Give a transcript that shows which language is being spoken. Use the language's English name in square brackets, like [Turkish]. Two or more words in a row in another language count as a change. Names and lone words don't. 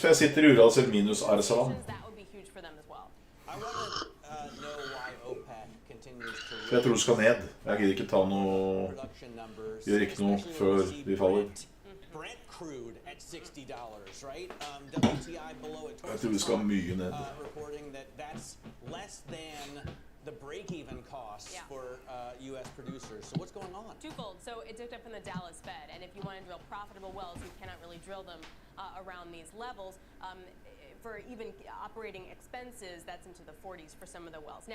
[Norwegian] For jeg sitter i urealisert minus Arsalan. For jeg tror det skal ned. Jeg gidder ikke ta noe, gjør ikke noe før vi faller. Jeg tror det skal mye ned. [English] The break-even costs for U.S. producers. So what's going on? Twofold. So it's hooked up from the Dallas Fed, and if you want to drill profitable wells, you cannot really drill them around these levels. For even operating expenses, that's into the 40s for some of the wells.